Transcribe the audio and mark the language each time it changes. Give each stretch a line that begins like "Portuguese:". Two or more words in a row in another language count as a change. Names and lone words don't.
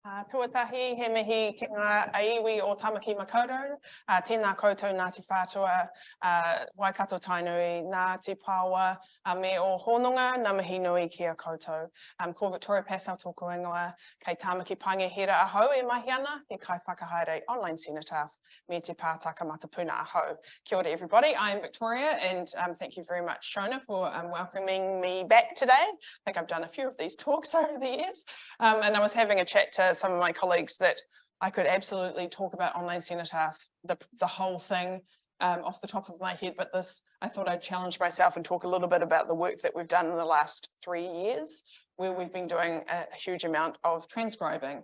Māori: tuatahi, he mihi ki ngā aiwi o Tāmaki Makaurau, tēnā koutou Ngāti Whātua, Waikato Tainui, Ngāti Pāua, me o Hononga, ngā mihi nui ki a koutou. Ko Victoria Passau tōku ingoa, kei Tāmaki Paenga Hira ahau e mahi ana, he kai whakahaere Online Cenotaph, me te pātaka matapuna ahau. Kia ora
English: everybody, I am Victoria and thank you very much Shona for welcoming me back today. I think I've done a few of these talks over the years and I was having a chat to some of my colleagues that I could absolutely talk about Online Cenotaph, the whole thing off the top of my head, but this, I thought I'd challenge myself and talk a little bit about the work that we've done in the last 3 years, where we've been doing a huge amount of transcribing.